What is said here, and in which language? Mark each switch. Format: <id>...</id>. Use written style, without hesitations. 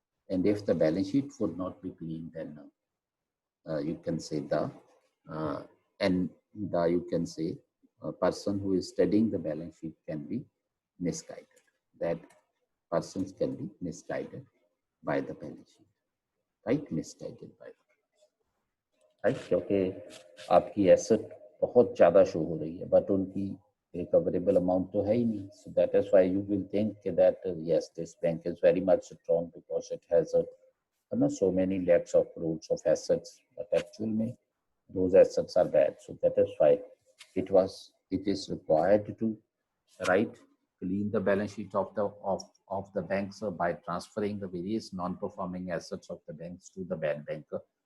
<en>And if the balance sheet would not be clean, then you can say you can say a person who is studying the balance sheet can be misguided. That persons can be misguided by the balance sheet, right? Misguided by the right?</en> <hi>क्योंकि आपकी asset बहुत ज़्यादा show हो रही है, but उनकी recoverable amount तो है ही नहीं.</hi> <en>So that is why you will think that yes, this bank is very much strong because it has so many lakhs of crores of assets, but actually those assets are bad. So that is why it is required to clean the balance sheet of the banks by transferring the various non-performing assets of the banks to the bad banker.</en>